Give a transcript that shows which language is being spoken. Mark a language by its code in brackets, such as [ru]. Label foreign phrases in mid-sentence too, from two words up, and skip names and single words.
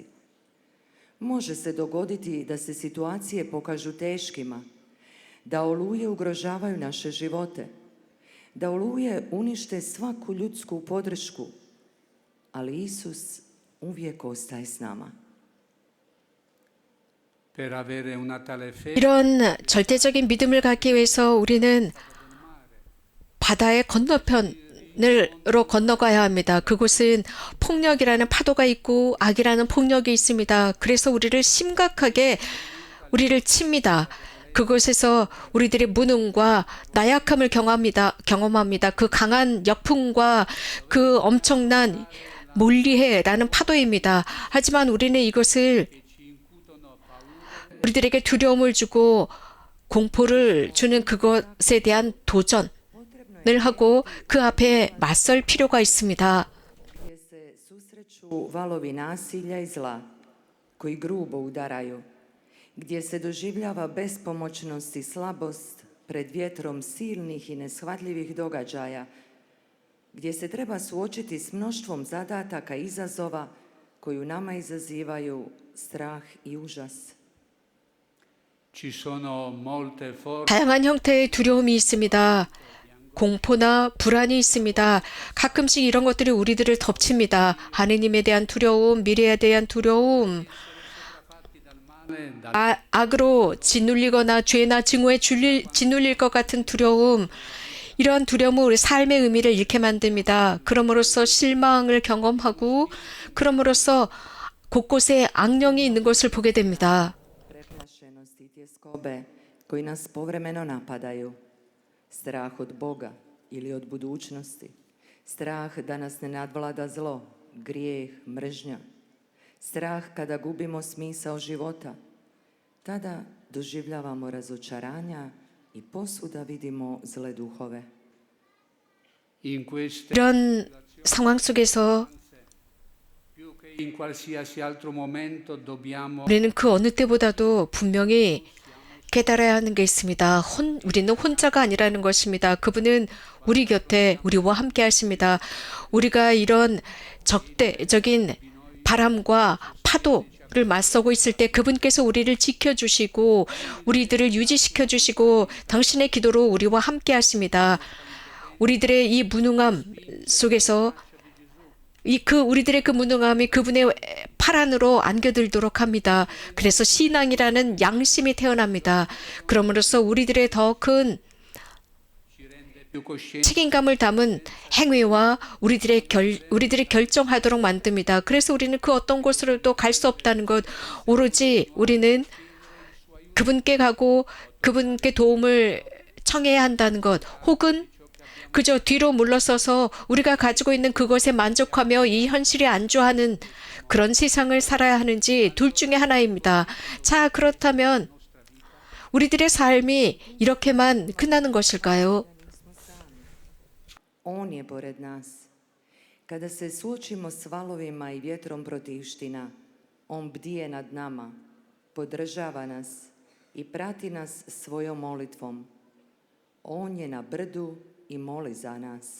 [hr] Može se dogoditi da se situacije pokažu teškima, da oluje ugrožavaju naše živote, da oluje unište svaku ljudsku podršku, ali Isus uvijek ostaje s nama. [it] Per avere una tale fede [ko] 이런 절대적인 믿음을 갖기 위해서 우리는 바다의 건너편으로 건너가야 합니다. 그곳은 폭력이라는 파도가 있고 악이라는 폭력이 있습니다. 그래서 우리를 심각하게 우리를 칩니다. 그곳에서 우리들의 무능과 나약함을 경험합니다. 그 강한 역풍과 그 엄청난 몰리해라는 파도입니다. 하지만 우리는 이것을 우리들에게 두려움을 주고 공포를 주는 그것에 대한 도전을 하고 그 앞에 맞설 필요가 있습니다. [hr] Gdje se susreću Pušu valovi nasilja i zla koji grubo udaraju, gdje se doživljava bespomoćnost i slabost pred vjetrom silnih i neshvatljivih događaja, gdje se treba suočiti s mnoštvom zadataka i izazova koji u nama izazivaju strah i užas. [it] Ci sono molte forme [ko] 다양한 형태의 두려움이 있습니다. 공포나 불안이 있습니다. 가끔씩 이런 것들이 우리들을 덮칩니다. 하느님에 대한 두려움, 미래에 대한 두려움, 악으로 짓눌리거나 죄나 증오에 짓눌릴 것 같은 두려움, 이러한 두려움은 우리 삶의 의미를 잃게 만듭니다. 그럼으로써 실망을 경험하고 그럼으로써 곳곳에 악령이 있는 것을 보게 됩니다. [hr] Preplašenost i tjeskobe koji nas povremeno napadaju. Strah od Boga ili od budućnosti. Strah da nas ne nadvlada zlo, grijeh, mržnja. Strah kada gubimo smisao života. Tada doživljavamo razočaranja i posvuda vidimo zle duhove. [it] in queste [ko] 이런 상황 속에서 [it] più che in qualsiasi altro momento dobbiamo [ko] 우리는 그 어느 때보다도 분명히 깨달아야 하는 게 있습니다. 우리는 혼자가 아니라는 것입니다. 그분은 우리 곁에 우리와 함께 하십니다. 우리가 이런 적대적인 바람과 파도를 맞서고 있을 때 그분께서 우리를 지켜주시고 우리들을 유지시켜주시고 당신의 기도로 우리와 함께 하십니다. 우리들의 이 무능함 속에서 우리들의 그 무능함이 그분의 팔 안으로 안겨들도록 합니다. 그래서 신앙이라는 양심이 태어납니다. 그럼으로써 우리들의 더 큰 [it] più coscienti [ko] 책임감을 담은 행위와 우리들이 결정하도록 만듭니다. 그래서 우리는 그 어떤 곳으로도 갈 수 없다는 것, 오로지 우리는 그분께 가고 그분께 도움을 청해야 한다는 것, 혹은 그저 뒤로 물러서서 우리가 가지고 있는 그것에 만족하며 이 현실에 안주하는 그런 세상을 살아야 하는지 둘 중에 하나입니다. 자, 그렇다면 우리들의 삶이 이렇게만 끝나는 것일까요? [hr] On je pored nas. Kada se suočimo s valovima i vjetrom protivština, on bdije nad nama, podržava nas i prati nas svojom molitvom. On je na brdu i moli za nas.